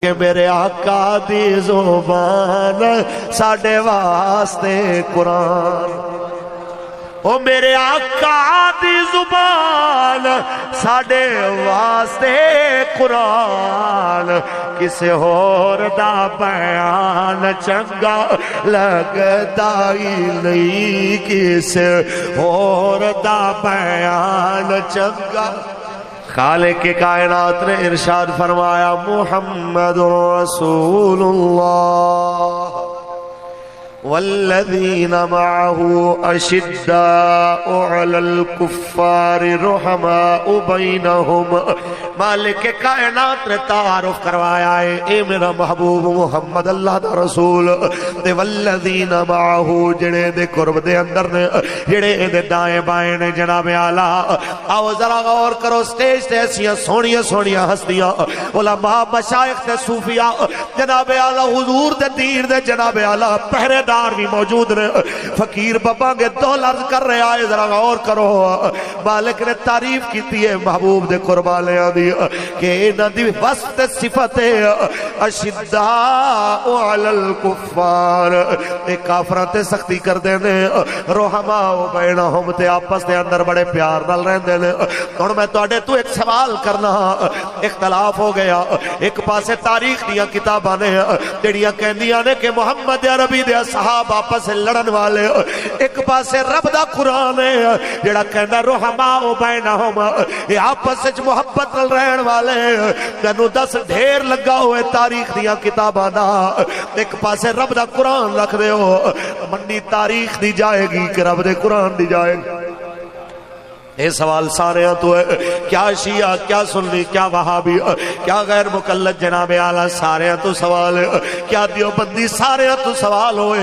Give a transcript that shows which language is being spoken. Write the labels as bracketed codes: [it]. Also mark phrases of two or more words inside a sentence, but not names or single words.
[pa] کہ میرے آقا دی زبان ساڈے واسطے قرآن، او میرے آقا دی زبان ساڈے واسطے قرآن، کسے ہور دا بیان چنگا لگدا ہی نہیں، کسے ہور دا بیان چنگا۔ خالق کائنات نے ارشاد فرمایا [ar] محمد رسول اللہ والذین معه اشداء علی الکفار رحماء بینہم۔ [pa] مالک کائنات نے تعارف کروایا ہے اے میرا محبوب محمد اللہ دا رسول تے [ar] والذین معه [pa] جڑے دے قرب دے اندر نے، جڑے دے دائیں بائیں نے جناب اعلی۔ آؤ ذرا غور کرو، سٹیج تے ایسیاں سونیاں سونیاں ہستیاں علماء مشائخ تے صوفیاء جناب اعلی حضور دے دین دے جناب اعلی پہرے دار بھی موجود نے۔ فقیر بابا کے دو لفظ کر رہے آئے، ذرا غور کرو۔ مالک نے تعریف کیتی ہے محبوب دے قربانیاں دی کہ انہاں دی وصف صفت [ar] اشداء علی الکفار، [pa] اے کافراں تے سختی کردے نے، [ar] رحماء بینہم [pa] تے آپس دے اندر بڑے پیار نال رہندے نے۔ ہن میں تواڈے تو ایک سوال کرنا، اختلاف ہو گیا۔ ایک پاسے تاریخ دیاں کتاباں نے جڑیاں کہندیاں نے کہ محمد عربی دے صحابہ آپس لڑن والے، ایک پاسے رب دا قرآن ہے جڑا کہندا [ar] رحماء بینہم، [pa] اے آپس وچ محبت نال رہن والے۔ تینوں دس ڈھیر لگا ہوئے تاریخ دیاں کتاباں دا، ایک پاسے رب دا قرآن رکھ دے ہو، منی تاریخ دی جائے گی کہ رب دے قرآن دی جائے گی؟ [ur] یہ سوال سارے تو ہے، کیا شیعہ، کیا سنی، کیا وہابی، کیا غیر مقلد جناب اعلیٰ، سارے تو سوال ہے، کیا دیوبندی، سارے تو سوال ہوئے۔